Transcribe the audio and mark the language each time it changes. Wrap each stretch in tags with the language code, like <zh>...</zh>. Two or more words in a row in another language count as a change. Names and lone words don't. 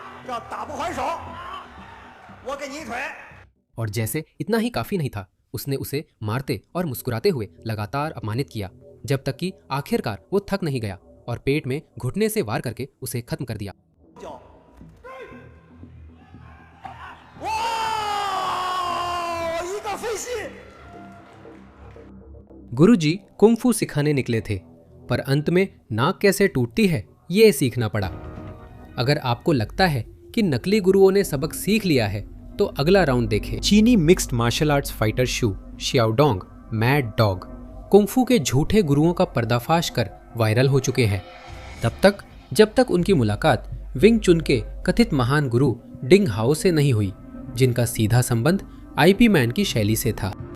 <zh>叫打不还手，我给你一腿。</zh> <hi>और जैसे इतना ही काफी नहीं था, उसने उसे मारते और मुस्कुराते हुए लगातार अपमानित किया, जब तक कि आखिरकार वो थक नहीं गया और पेट में घुटने से वार करके उसे खत्म कर दिया।</hi> <zh>哇，一个飞膝！</zh> <hi>गुरुजी कुंग-फू सिखाने निकले थे, पर अंत में नाक कैसे टूटती है ये सीखना पड़ा। अगर आपको लगता है कि नकली गुरुओं ने सबक सीख लिया है तो अगला राउंड देखें। चीनी</hi> <en>mixed martial arts</en> <hi>फाइटर शू शियाओडोंग मैड डॉग कुंग-फू के झूठे गुरुओं का पर्दाफाश कर वायरल हो चुके हैं, तब तक जब तक उनकी मुलाकात विंग चुन के कथित महान गुरु डिंग हाओ से नहीं हुई, जिनका सीधा संबंध आईपी मैन की शैली से था।</hi>